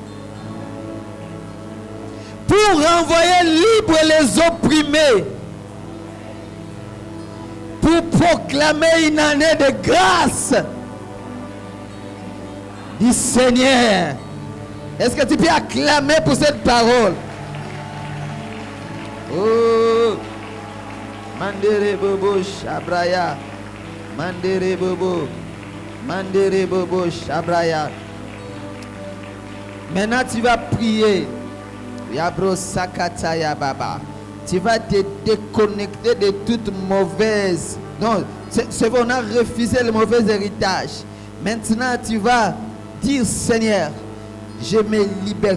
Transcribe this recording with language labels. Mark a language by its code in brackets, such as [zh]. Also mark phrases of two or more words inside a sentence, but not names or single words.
[fr] Pour renvoyer libres les opprimés. Pour proclamer une année de grâce du Seigneur. Est-ce que tu peux acclamer pour cette parole? Oh, Mandere Bobo Shabraya. Mandere Bobo. Mandere Bobo Shabraya. Maintenant tu vas prier. Yabro Sakataya Baba. Tu vas te déconnecter de toute mauvaise. Non, c'est bon, on a refusé le mauvais héritage. Maintenant tu vas dire, Seigneur, je me libère.